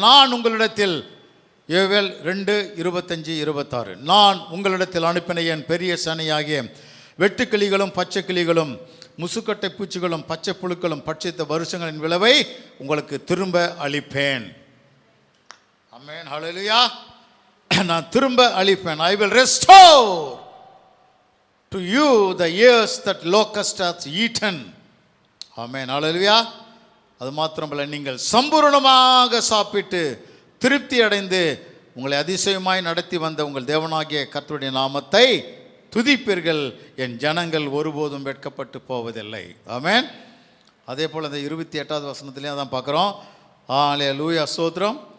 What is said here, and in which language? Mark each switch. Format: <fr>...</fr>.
<ta>நான் உங்களிடத்தில், யோவேல் 2:25-26, நான் உங்களிடத்தில் அனுப்பின என் பெரிய சனையாகிய வெட்டுக்கிளிகளும் பச்சை கிளிகளும் முசுக்கட்டை பூச்சிகளும் பச்சை புழுக்களும் பட்சித்த வருஷங்களின் விளைவை உங்களுக்கு திரும்ப அளிப்பேன். ஆமென். ஹல்லேலூயா. நான் திரும்ப அளிப்பேன்.</ta> <en>I will restore to you the years that locust hath eaten.</en> <ta>ஆமென். ஹல்லேலூயா. அது மாத்திரமல்ல, நீங்கள் சம்பூரணமாக சாப்பிட்டு திருப்தி அடைந்து உங்களை அதிசயமாய் நடத்தி வந்த உங்கள் தேவனாகிய கர்த்தருடைய நாமத்தை துதிப்பீர்கள். என் ஜனங்கள் ஒருபோதும் வெட்கப்பட்டு போவதில்லை. ஆமென். அதே போல் அந்த 28வது வசனத்துலேயும் அதான் பார்க்குறோம். அல்லேலூயா, ஸ்தோத்திரம்.</ta>